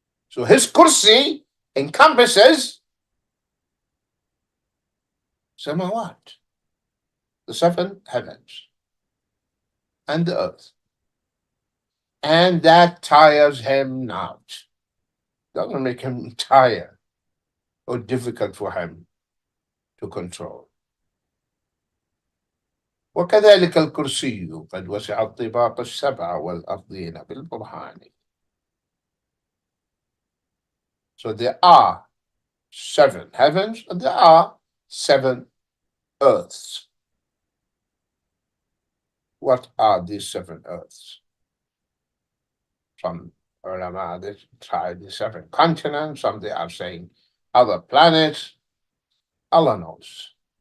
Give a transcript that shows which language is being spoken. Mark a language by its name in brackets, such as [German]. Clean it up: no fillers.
[English] So his kursi encompasses samawat, the seven heavens, and the earth. And that tires him not. Doesn't make him tired or difficult for him to control. [Arabic] وكذلك الكرسي قد وسع الطباق السبع والأرضين بالبرهان. [English] So there are seven heavens and there are seven earths. What are these seven earths? Some ulama, they try the seven continents, some they are saying other planets. Allah knows.